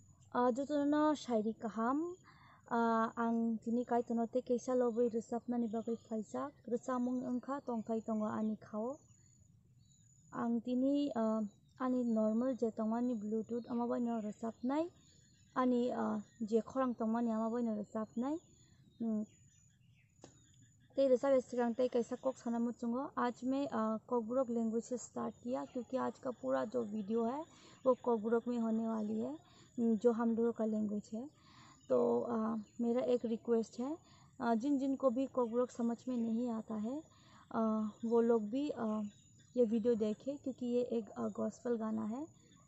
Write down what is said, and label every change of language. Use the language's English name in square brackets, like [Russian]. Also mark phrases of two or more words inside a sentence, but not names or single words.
[Kok Borok] Jutuno shairi kaham ang tini kai tonote keisa lobai resapna ni bagai faijak resamung engkha tongkai tongo ani khao ang tini ani normal je tongmani bluetooth amabai no resapnai ani je khorang tongmani amabai no resapnai ते रेसाब सिगांग ते कैसा कोक सनामु चुंगो। [Hindi] आज मैं कोकबुरोक लैंग्वेज से स्टार्ट किया क्योंकि आज का पूरा जो वीडियो है वो कोकबुरोक में होने वाली है, जो हम लोगों का लैंग्वेज है। तो मेरा एक रिक्वेस्ट है, जिन जिन को भी कोकबुरोक समझ में नहीं आता है वो लोग भी ये वीडियो देखें क्योंकि ये एक गॉस्पेल गाना है।